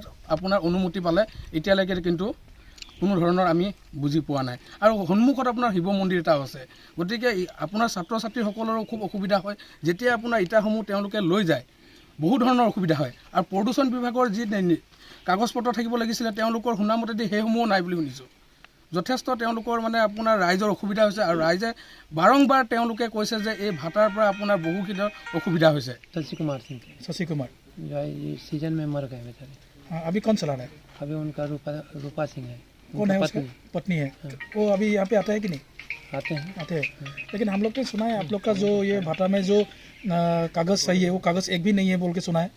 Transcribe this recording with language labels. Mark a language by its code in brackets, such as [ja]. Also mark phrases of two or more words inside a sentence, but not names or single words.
[as] আপোনাৰ অনুমতি পালে এতিয়ালৈকে কিন্তু কোনো ধৰণৰ আমি বুজি পোৱা নাই আৰু সন্মুখত আপোনাৰ শিৱ মন্দিৰ এটাও আছে গতিকে আপোনাৰ ছাত্ৰ ছাত্ৰীসকলৰো খুব অসুবিধা হয় যেতিয়া আপোনাৰ ইটাসমূহ তেওঁলোকে লৈ যায় বহু ধৰণৰ অসুবিধা হয় আৰু প্ৰদূষণ বিভাগৰ যি কাগজ পত্ৰ থাকিব লাগিছিলে তেওঁলোকৰ শুনামতেদি সেইসমূহ নাই বুলি শুনিছোঁ যথেষ্ট তেওঁলোকৰ মানে আপোনাৰ ৰাইজৰ অসুবিধা হৈছে আৰু ৰাইজে বাৰংবাৰ তেওঁলোকে কৈছে যে এই ভাটাৰ পৰা আপোনাৰ বহুখিনি অসুবিধা হৈছে [hi] शशि कुमार सीजन में मर गए बेचारे हाँ अभी कौन चला रहा है अभी उनका रूपा सिंह है कौन है उसका पत्नी है वो अभी यहाँ पे आता है कि नहीं आते हैं लेकिन हम लोग ने सुना है आप लोग का जो ये भाटा में जो कागज़ सही है वो कागज़ एक भी नहीं है बोल के सुना है